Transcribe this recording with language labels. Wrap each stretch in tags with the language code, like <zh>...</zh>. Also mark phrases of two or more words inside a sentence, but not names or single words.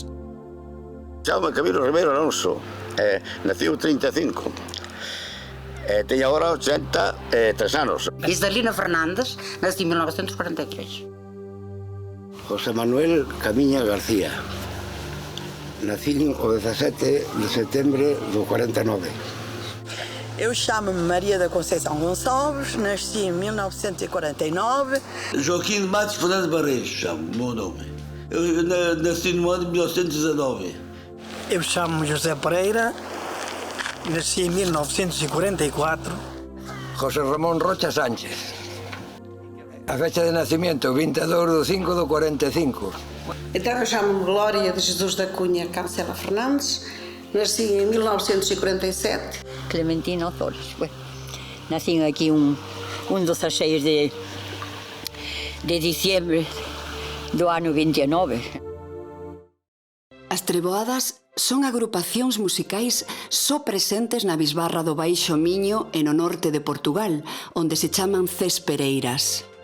<gl>Chamo Camilo Ribeiro Alonso, naciu 35. Teño agora 83 anos.</gl> <es>Isdalina Fernández, nací en 1943. José Manuel Camiña García.</es> <gl>Nací o 17 de setembro do 49.</gl> <pt>Eu chamo-me Maria da Conceição Gonçalves, nasci em 1949. Joaquim de Matos Fernandes Barreiros, chamo o meu nome. Eu nasci no ano de 1919. Eu chamo-me José Pereira, nasci em 1944.</pt> <es>José Ramón Rocha Sánchez. A fecha de nacimiento, 22 de 5 do 45.</es> <pt>Então eu chamo-me Glória de Jesus da Cunha Cancela Fernandes, nasci em 1947. Clementina Flores.</pt> <es>Bueno, nací aquí un 16 de diciembre</es> <gl>do ano</gl> <es>29.</es> <gl>As treboadas son agrupacións musicais só presentes na bisbarra do Baixo Miño e no norte de Portugal, onde se chaman cespereiras.</gl>